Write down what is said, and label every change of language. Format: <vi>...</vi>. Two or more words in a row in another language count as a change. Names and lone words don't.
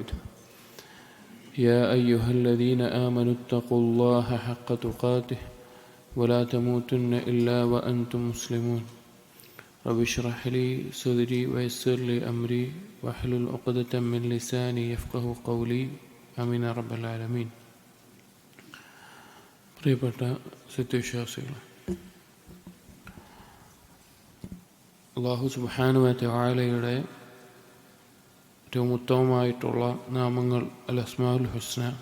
<ar>يا أيها الذين آمنوا اتقوا الله حق تقاته ولا تموتن إلا وأنتم مسلمون. رب اشرح لي صدري ويسر لي أمري واحلل عقدة من لساني يفقه قولي. آمين رب العالمين.</ar> <ml>പ്രിയപ്പെട്ട സത്യവിശ്വാസികളെ,</ml> <ar>الله سبحانه وتعالى</ar> <ml>ഏറ്റവും ഉത്തമമായിട്ടുള്ള നാമങ്ങൾ</ml> <ar>الأسماء الحسنى.</ar>